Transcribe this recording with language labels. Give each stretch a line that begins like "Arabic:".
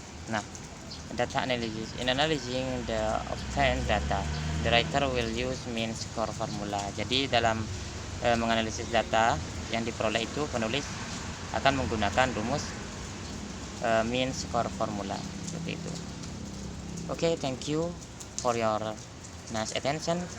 English: Nah, data analysis. In analyzing the obtained data, the writer will use mean score formula.
Indonesian: Jadi dalam menganalisis data yang diperoleh itu, penulis akan menggunakan rumus mean score formula seperti itu.
English: Okay, thank you for your nice attention.